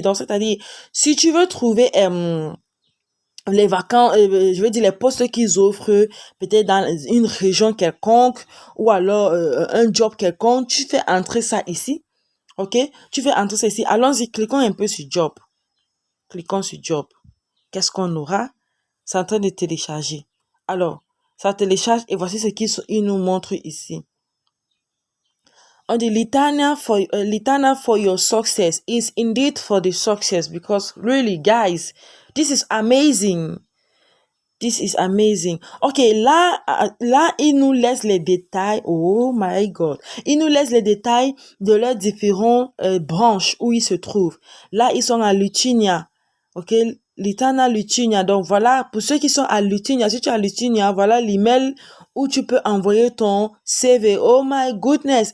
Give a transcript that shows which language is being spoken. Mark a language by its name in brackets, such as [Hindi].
[French] Donc, c'est-à-dire, si tu veux trouver les vacances, je veux dire les postes qu'ils offrent, peut-être dans une région quelconque, ou alors un job quelconque, tu fais entrer ça ici, ok? Tu fais entrer ça ici. Allons-y, cliquons un peu sur job. Cliquons sur job. Qu'est-ce qu'on aura? C'est en train de télécharger. Alors, ça télécharge et voici ce qu'il nous montre ici. [English] On the litania for your success is indeed for the success because really, guys, this is amazing. This is amazing. [French] Ok, là, il nous laisse les détails. [English] Oh my God. [French] Il nous laisse les détails de leurs différentes branches où ils se trouvent. Là, ils sont à Lithuania. Ok, Litana, Lithuania. Donc, voilà, pour ceux qui sont à Lithuania, si tu es à Lithuania, voilà l'email où tu peux envoyer ton CV. [English] Oh my goodness.